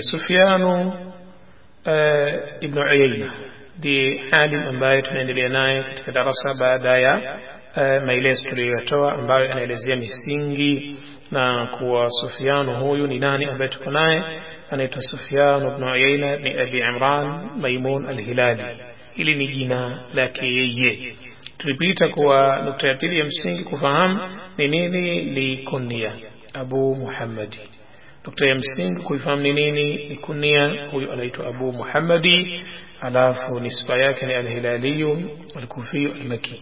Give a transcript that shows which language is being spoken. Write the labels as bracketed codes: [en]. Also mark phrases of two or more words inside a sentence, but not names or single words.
[sw] Sufyanu ibn Uyayna ndiye alim ambaye tunaendelea naye katika darasa baada ya maelezo tuliyotoa ambayo anaelezea misingi na kuwa Sufyanu huyu ni nani ambaye tuko naye. Anaitwa Sufyan ibn Uyayna ni Abi Imran Maimun al-Hilali. Hili ni jina lake yeye. Tulipita kwa nukta ya pili ya msingi kufahamu ni nini ni kunia Abu Muhammadi. Nukta ya msingi kuifahamu ni nini ni kunia, huyu anaitwa Abu Muhammadi, alafu nisba yake ni al-Hilali al-Kufi al-Makki.